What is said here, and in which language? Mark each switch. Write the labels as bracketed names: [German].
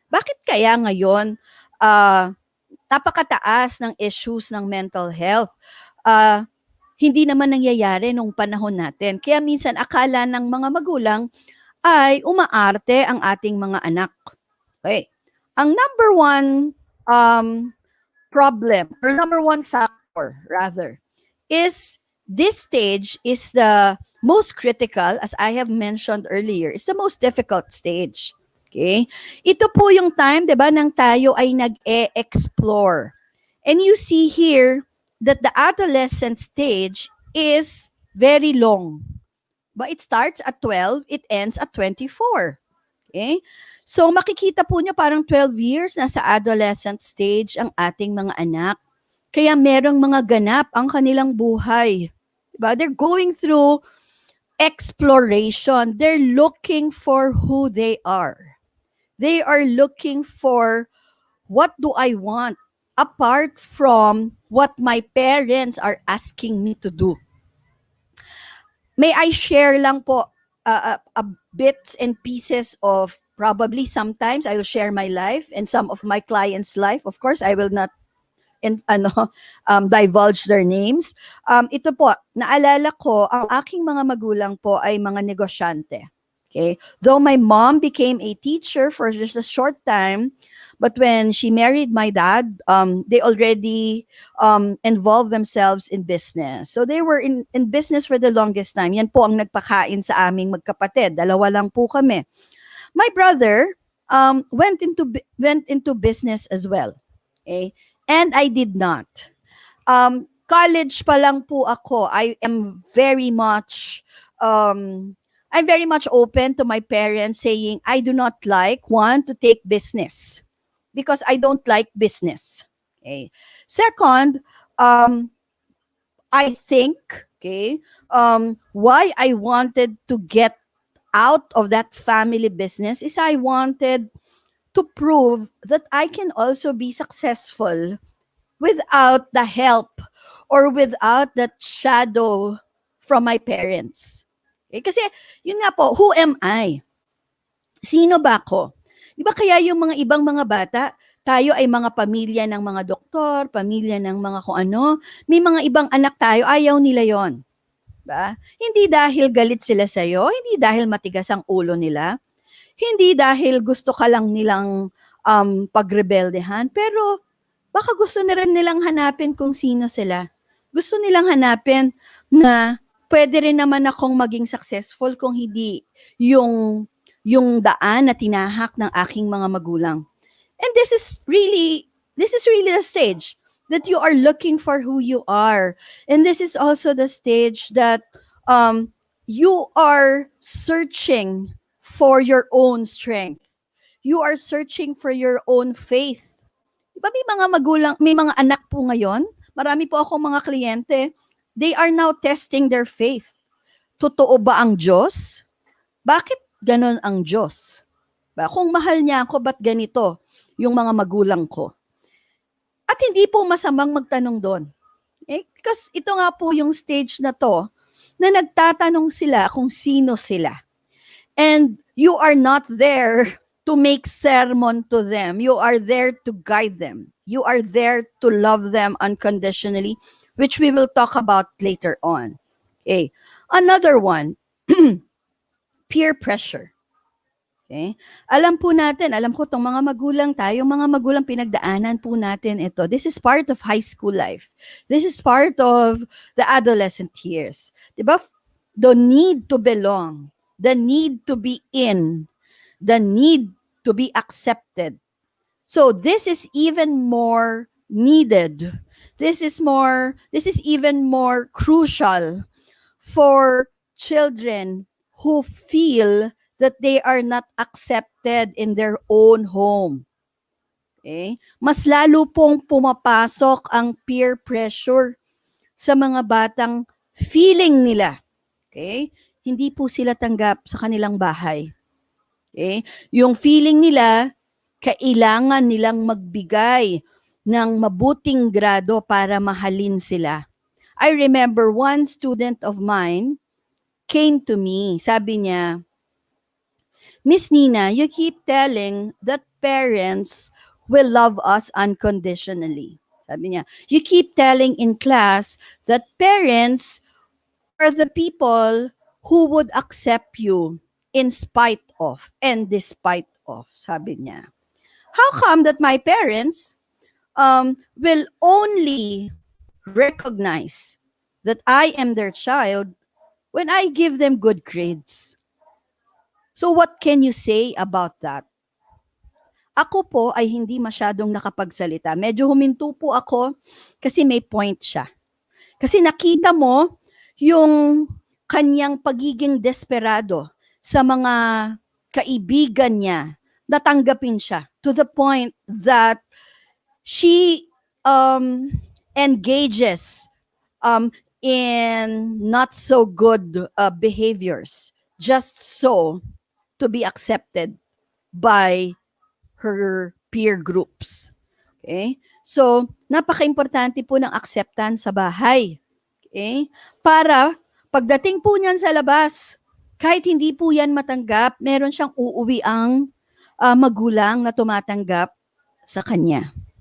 [Filipino] Bakit kaya ngayon napakataas ng issues ng mental health? Hindi naman nangyayari nung panahon natin. Kaya minsan akala ng mga magulang ay umaarte ang ating mga anak. [English] Okay. Ang number one problem, or number one factor rather, is this stage is the most critical, as I have mentioned earlier, is the most difficult stage. Okay? [Filipino] Ito po yung time, di ba, nang tayo ay nag-e-explore. [English] And you see here that the adolescent stage is very long. But it starts at 12, it ends at 24. Okay? [Filipino] So makikita po niya parang 12 years na sa adolescent stage ang ating mga anak. Kaya merong mga ganap ang kanilang buhay. Diba? [English] They're going through exploration. They're looking for who they are. They are looking for, what do I want apart from what my parents are asking me to do. May I share [Filipino] lang po [English] bits and pieces of, probably sometimes I will share my life and some of my clients' life. Of course, I will not divulge their names. [Filipino] Ito po, naalala ko, ang aking mga magulang po ay mga negosyante. [English] Okay? Though my mom became a teacher for just a short time, but when she married my dad, they already involved themselves in business. So they were in business for the longest time. [Filipino] Yan po ang nagpakain sa aming magkapatid. Dalawa lang po kami. [English] My brother went into business as well. Okay? And I did not. [Filipino] College pa lang po ako. [English] I'm very much open to my parents saying I do not like one to take business because I don't like business. Okay. Second, I think, why I wanted to get out of that family business is I wanted to prove that I can also be successful without the help or without that shadow from my parents. [Filipino] Okay? Kasi, yun nga po, [English] who am I? [Filipino] Sino ba ako? Di ba kaya yung mga ibang mga bata, tayo ay mga pamilya ng mga doktor, pamilya ng mga kung ano, may mga ibang anak tayo, ayaw nila yon. Ba? Hindi dahil galit sila sa'yo, hindi dahil matigas ang ulo nila, hindi dahil gusto ka lang nilang pagrebeldehan, pero baka gusto na rin nilang hanapin kung sino sila. Gusto nilang hanapin na pwede rin naman akong maging successful kung hindi yung yung daan na tinahak ng aking mga magulang. [English] And this is really the stage that you are looking for who you are. And this is also the stage that you are searching for your own strength. You are searching for your own faith. [Filipino] Diba may mga magulang, may mga anak po ngayon, marami po akong mga kliyente, [English] they are now testing their faith. [Filipino] Totoo ba ang Diyos? Bakit ganon ang Diyos? Kung mahal niya ako, ba't ganito yung mga magulang ko? At hindi po masamang magtanong doon. Because ito nga po yung stage na to, na nagtatanong sila kung sino sila. [English] And you are not there to make sermon to them. You are there to guide them. You are there to love them unconditionally, which we will talk about later on. Okay. Another one, peer pressure. Okay? [Filipino] Alam po natin, alam ko tong mga magulang tayo, mga magulang pinagdaanan po natin ito. [English] This is part of high school life. This is part of the adolescent years. Diba? The need to belong, the need to be in, the need to be accepted. So this is even more needed. This is even more crucial for children who feel that they are not accepted in their own home. Okay? [Filipino] Mas lalo pong pumapasok ang peer pressure sa mga batang feeling nila. Okay? Hindi po sila tanggap sa kanilang bahay. Okay? Yung feeling nila, kailangan nilang magbigay ng mabuting grado para mahalin sila. [English] I remember one student of mine came to me. [Filipino] Sabi niya, [English] Miss Nina, you keep telling that parents will love us unconditionally. [Filipino] Sabi niya, [English] you keep telling in class that parents are the people who would accept you in spite of and despite of. [Filipino] Sabi niya, [English] how come that my parents will only recognize that I am their child when I give them good grades? So what can you say about that? [Filipino] Ako po ay hindi masyadong nakapagsalita. Medyo huminto po ako kasi may point siya. Kasi nakita mo yung kanyang pagiging desperado sa mga kaibigan niya. Natanggapin siya [English] to the point that she engages in not so good behaviors just so to be accepted by her peer groups. Okay? [Filipino] So, napaka-importante po ng acceptance sa bahay. Okay? Para pagdating po niyan sa labas, kahit hindi po yan matanggap, meron siyang uuwi ang magulang na tumatanggap sa kanya.